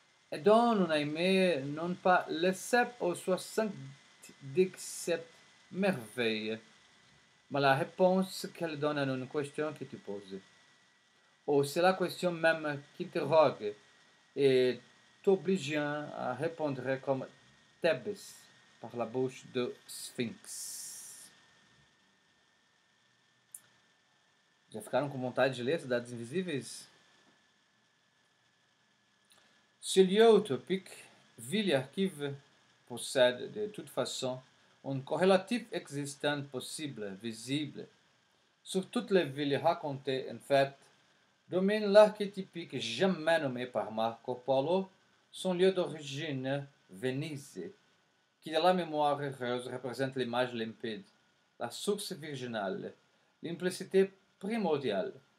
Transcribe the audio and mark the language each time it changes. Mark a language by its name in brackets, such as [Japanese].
[French] Et dont on a aimé non pas les 7 ou 77 merveilles, mais la réponse qu'elle donne à une question que tu poses. Ou c'est la question même qui t'interroge et t'obligeant à répondre comme Thébès par la bouche de Sphinx. [Portuguese] Já ficaram com vontade de ler Cidades Invisíveis? [French] Ce lieu utopique, ville et archive, possède de toute façon un corrélatif existant possible, visible. Sur toutes les villes racontées, en fait, domine l'archétypique jamais nommé par Marco Polo, son lieu d'origine, Venise, qui de la mémoire heureuse représente l'image limpide, la source virginale, l'implicité primordiale.